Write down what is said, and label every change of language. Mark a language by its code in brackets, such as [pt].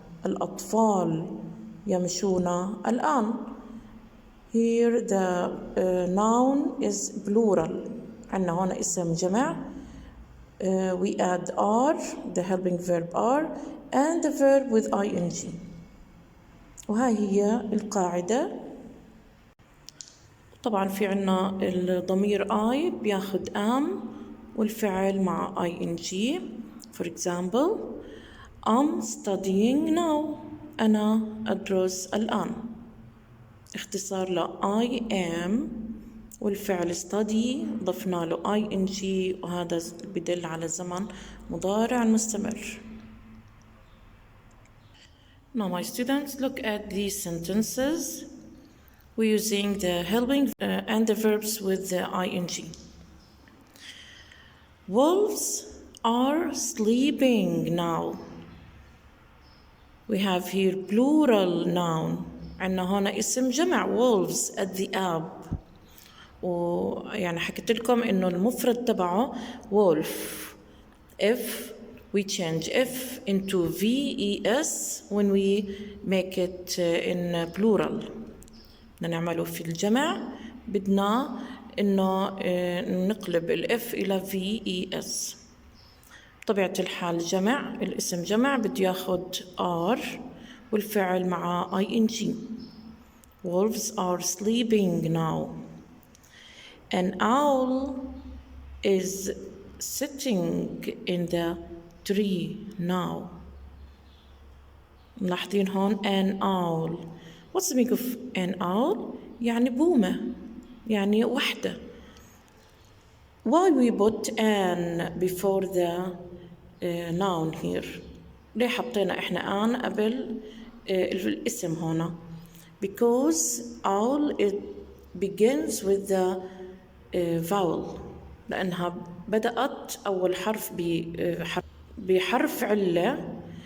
[ar] الأطفال يمشون الآن. [en] Here the noun is plural. [ar] عندنا هنا اسم جمع. [en] We add are, the helping verb are, and the verb with ing. [ar] وهاي هي القاعدة. طبعا في عنا الضمير I بياخد am والفعل مع ing. [en] For example, I'm studying now. [ar] أنا أدرس الآن. اختصار ل I am والفعل study ضفنا له ing وهذا بدل على زمن مضارع مستمر. [en] Now my students, look at these sentences. We're using the helping and the verbs with the ing. Wolves are sleeping now. We have here plural noun. [ar] عندنا هنا اسم جمع wolves الذئاب. ويعني حكيت لكم إنه المفرد تبعه wolf. [en] If we change F into VES when we make it in plural. [ar] بدنا نعمله في الجمع بدنا إنه نقلب الإف إلى VES. بطبيعة الحال جمع، الاسم جمع بده ياخد are والفعل مع ing. [en] Wolves are sleeping now. An owl is sitting in the tree now. [ar] ملاحظين هون [en] an owl. What's the meaning of an owl? [ar] يعني بومة، يعني وحدة. [en] Why we put an before the noun here? [ar] ليه حطينا إحنا an قبل الاسم هنا؟ [en] Because owl it begins with the vowel. [ar] لأنها بدأت أول حرف بحرف علة.